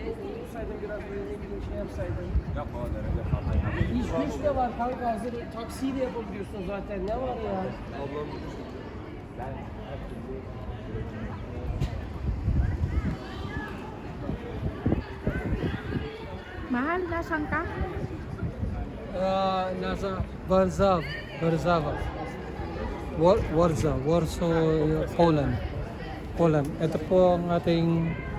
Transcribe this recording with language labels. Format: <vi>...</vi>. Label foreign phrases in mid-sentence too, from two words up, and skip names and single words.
<tr>Otursaydın biraz böyle ne bileyim şey yapsaydın. Yapma o derece fazla. İş de var kanka, hazır taksiyi de yapabiliyorsun zaten. Ne var ya? Ablam ben her türlü</tr> <tl>Mahal, nasan ka? Nasa Warsaw. Warsaw, Poland. Poland. Ito po ang ating</tl>